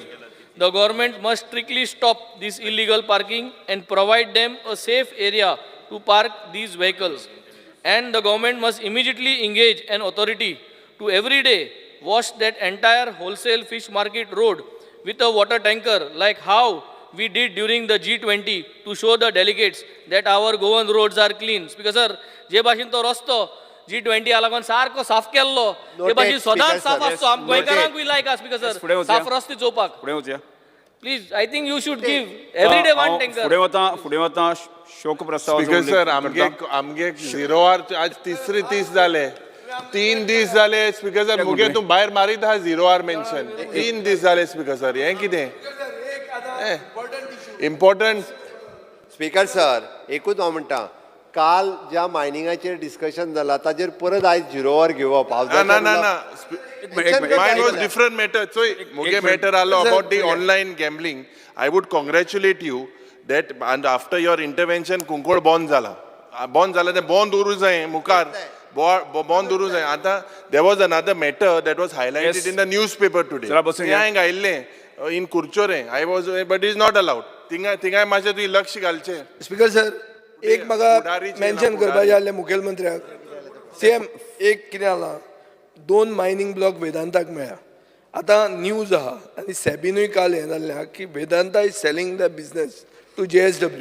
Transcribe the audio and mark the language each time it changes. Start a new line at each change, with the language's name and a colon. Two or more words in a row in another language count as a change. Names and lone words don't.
English: The government must strictly stop this illegal parking and provide them a safe area to park these vehicles. And the government must immediately engage an authority to every day wash that entire wholesale fish market road with a water tanker, like how we did during the G20 to show the delegates that our Goan roads are clean. Speaker sir,
Konkani: जे भाशेन तो रस्तो G20 लागून सारको साफ केल्लो ते भाशेन सदांच साफ आसतो. आम गोंयकारांकूय लायक आसा
English: Speaker sir
Konkani: साफ रस्ते चोवपाक. फुडें वचया.
English: Please I think you should give every day one tanker.
Konkani: फुडें वता शोक प्रस्ताव
English: Speaker sir
Konkani: आमगे 0 आवर आज तिसरे दीस जाले 3 दीस जाले
English: Speaker sir
Konkani: मुगे तूं भायर मारीत आहा 0 आवर मेन्शन 3 दीस जाले
English: Speaker sir
Konkani: हें कितें इम्पॉर्टंट.
English: Speaker sir
Konkani: एकूच हांव म्हणटा काल ज्या मायनिंगाचेर डिस्कशन जालां ताजेर परत आयज 0 आवर घेवप
English: ना mine was different matter. So
Konkani: मुगे matter आलो
English: about the online gambling. I would congratulate you that and after your intervention
Konkani: कुंकोळ बंद जाला ते बंद उरूं जाय मुखार बंद उरूं जाय.
English: आतां there was another matter that was highlighted in the newspaper today.
Konkani: हांवें घायिल्लें
English: in कुर्चोरे I was but it is not allowed.
Konkani: थिंगाय मातशें तुवें लक्ष घालचें.
English: Speaker sir
Konkani: एक म्हाका मेन्शन करपाचें आसलें मुखेलमंत्र्याक. सेम एक कितें जालां 2
English: mining block
Konkani: वेदांताक मेळ्ळा. आतां न्यूज आहा आनी सॅबीनूय काल हें जाल्लें आहा की
English: Vedanta is selling the business to JSW.